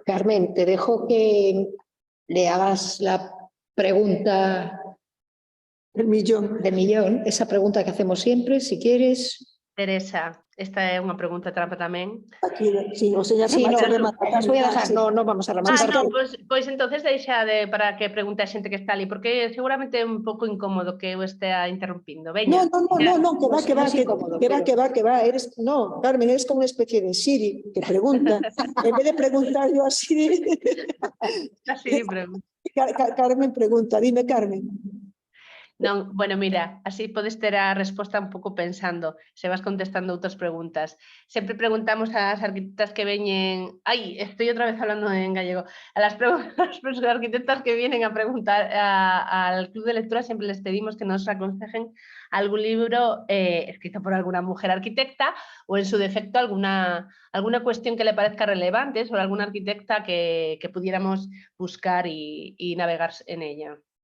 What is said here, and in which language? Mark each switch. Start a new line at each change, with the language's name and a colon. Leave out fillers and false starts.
Spanish: Carmen, te dejo que le hagas la pregunta El millón. del millón, esa pregunta que hacemos siempre, si quieres.
Galician: Teresa, esta é unha pregunta trampa tamén.
Spanish: Aquí, sí, o sea, ya Sí, no,
Galician: remata.
Spanish: las voy a dejar, no vamos a rematar.
Galician: No, pois entonces deixa para que pregunte a xente que está ali, porque seguramente é un pouco incómodo que eu estea interrumpindo. Veña.
Spanish: No, que va. No, Carmen, eres como una especie de Siri que pregunta. En vez de preguntar yo a Siri, La Siri pregunta. Carmen pregunta. Dime, Carmen.
Galician: Non, bueno, mira, así podes ter a resposta un pouco pensando, se vas contestando outras preguntas. Sempre preguntamos ás arquitectas que veñen...
Spanish: Ai, estoy
Galician: outra vez
Spanish: hablando en gallego. A las arquitectas que vienen a preguntar al club de lectura sempre les pedimos que nos aconsejen algún libro escrito por alguna mujer arquitecta o en su defecto alguna cuestión que le parezca relevante sobre alguna arquitecta que pudiéramos buscar y navegar en ella.